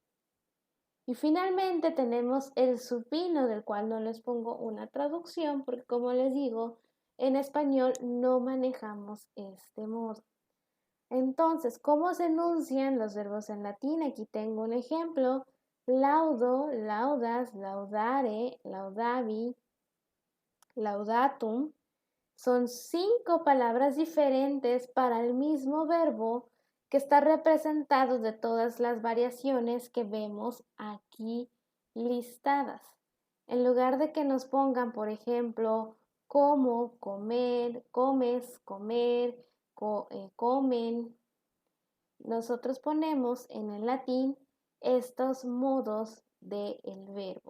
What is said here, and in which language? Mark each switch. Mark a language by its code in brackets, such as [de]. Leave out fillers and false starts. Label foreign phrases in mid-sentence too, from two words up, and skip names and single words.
[es] Y finalmente tenemos el supino, del cual no les pongo una traducción, porque como les digo, en español no manejamos este modo. Entonces, ¿cómo se enuncian los verbos en latín? Aquí tengo un ejemplo. [la] Laudo, laudas, laudare, laudavi, laudatum. [es] Son 5 palabras diferentes para el mismo verbo que está representado de todas las variaciones que vemos aquí listadas. En lugar de que nos pongan, por ejemplo, como, comer, comes, comer, comen, nosotros ponemos en el latín estos modos del verbo.